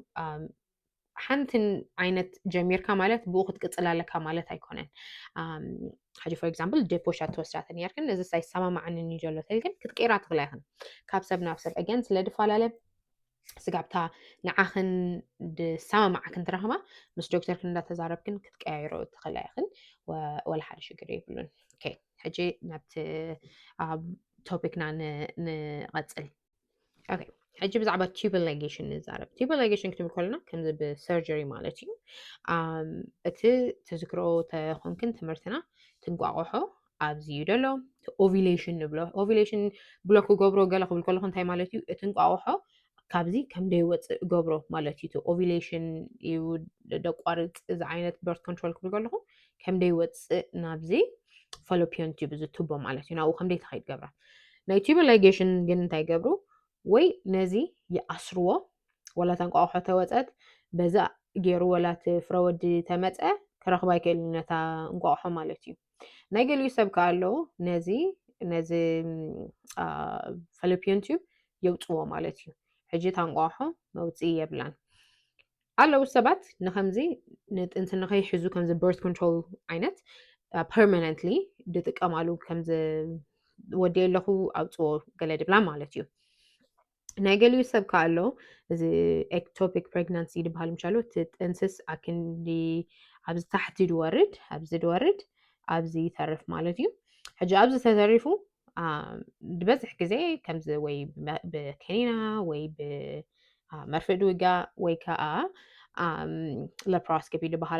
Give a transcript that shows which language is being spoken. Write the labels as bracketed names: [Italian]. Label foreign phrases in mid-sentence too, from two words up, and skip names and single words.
[Tigrinya] ሓንቲ ዓይነት ጀሚርካ ማለት ብኡ ክትቅፅል ኣለካ ማለት ኣይኮነን ሕጂ [English] for example [Tigrinya] ዴፖሻ ተወስዳተ ነርክን እዚ ሳይሰማማዕኒ እዩ ዘሎ ተልክን ክትቀይራ ትኽእላ ኢኽን ካብ ሰብ ናብ ሰብ again ስለድፈላለ ስጋብታ ንዓኽን ድሰማማዕክን ትረኽባ ምስ ዶክተር ክን እንዳተዛረብክን ክትቀያይሮ ትኽእላ ኢኽን ወላ ሓደ ሽግር የብሉን ኦኬ ሕጂ ናብቲ ቶፒክና ንቐፅል ኦኬ ሕጂ ብዛዕባ [English] tubal ligation [Tigrinya] ንዛረብ [English] tubal ligation [Tigrinya] ክትብል ከለና ከምዚ ብሰርጀሪ ማለት እዩ እቲ ተዝክሮ ተኾንክን ትምህርትና ትንቋቑሖ ኣብዚ እዩ ደሎ ኦቪሌሽን ንብሎ [English] ovulation block [Tigrinya] ገብሮ ገለ ክብል ከለኹ እንታይ ማለት እዩ እቲ እንቋቑሖ ካብዚ ከም ደይወፅእ ገብሮ ማለት እዩ ኦቪሌሽን እዩ ደቋርፅ እዚ ዓይነት [English] birth control [Tigrinya] ክብል ከለኹ ከም ደይወፅእ ናብዚ [English] fallopian tube [Tigrinya] እዚ ቱቦ ማለት እዩ ናብኡ ከምደይ ተኸይድ ገብራ ናይ [English] tubal ligation [Tigrinya] ግን እንታይ ገብሩ ወይ ነዚ ይኣስርዎ ወላ ተንቋቑሖ ተወፀት በዛ ገይሩ ወላ ፍረ ወዲ ተመፀ ክረኽባ ይክእል ነታ እንቋቑሖ ማለት እዩ ናይ ገሊኡ ሰብ ከዓ ኣሎ ነዚ [English] fallopian tube [Tigrinya] የውፅዎ ማለት እዩ ሕጂ ታንቋቑሖ መውፅኢ የብላን ኣለዉ ሰባት ንከምዚ ንጥንቲ ንኸይሕዙ ከምዚ [English] birth control [Tigrinya] ዓይነት permanently ድጥቀማሉ ከምዚ ወዲ ኣለኹ ኣውፅዎ ገለ ድብላ ማለት እዩ ናይ ገሊኡ ሰብ ከዓ ኣሎ እዚ [English] ectopic pregnancy [Tigrinya] ድበሃል ምሻሉ እቲ ጥንስስ ኣክንዲ ኣብዚ ታሕቲ ድወርድ ኣብዚ ይተርፍ ማለት እዩ ሕጂ ኣብዚ ተተሪፉ ድበዝሕ ግዜ ከምዚ ወይ ብከኒና ወይ ብመርፍእ ድውጋ ወይ ከዓ laparoscopy ድበሃል